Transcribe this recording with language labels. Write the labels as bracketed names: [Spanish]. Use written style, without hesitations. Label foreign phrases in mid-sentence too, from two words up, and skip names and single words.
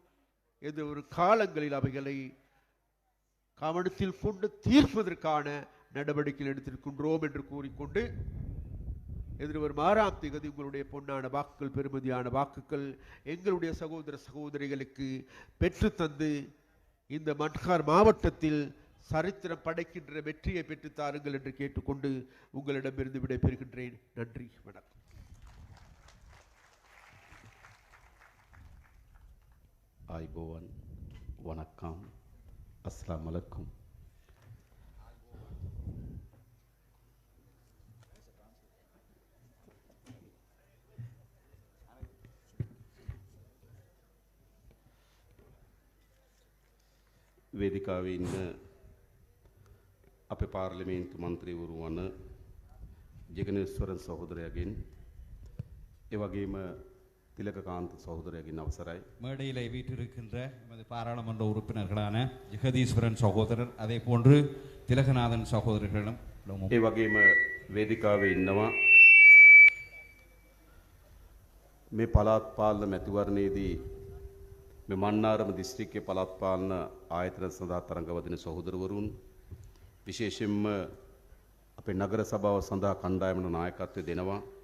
[Tamil] எது ஒரு காலங்களில் அவைகளை கவனத்தில் கொண்டு தீர்ப்பதற்கான நடவடிக்கை எடுத்திருக்கின்றோம் என்று கூறிக்கொண்டு, எதிர்வரும் 6ஆம் தேதி உங்களுடைய பொன்னான வாக்குகள், பெருமதியான வாக்குகள் எங்களுடைய சகோதர சகோதரிகளுக்கு பெற்று தந்து இந்த மன்னார் மாவட்டத்தில் சரித்திரம் படைக்கின்ற வெற்றியை பெற்று தாருங்கள் என்று கேட்டுக்கொண்டு உங்களிடமிருந்து விடைபெறுகின்றேன். நன்றி, வணக்கம். ஆய்போவன், வணக்கம், [Arabic] السلام عليكم. [Sinhala] වේදිකාවේ ඉන්න අපේ පාර්ලිමේන්තු මන්ත්‍රීවරු වන ජගනේශ්වරන් සහෝදරයාගෙන්, ඒ වගේම [Tamil] திலககாந்த் சகோதரரின் அவசராய் மேடையில் வீட்டிருக்கின்ற எமது பாராளுமன்ற உறுப்பினர்களான ஜெகதீஸ்வரன் சகோதரர், அதே போன்று திலகநாதன் சகோதரர்களும் [Sinhala] ඒ වගේම වේදිකාවේ ඉන්නවා මේ පළාත් පාලන මැතිවරණයේදී මේ මන්නාරම දිස්ත්‍රික්කයේ පළාත් පාලන ආයතන සඳහා තරඟ වදින සහෝදරවරුන් විශේෂයෙන්ම අපේ නගර සභාව සඳහා කණ්ඩායමට නායකත්වය දෙනවා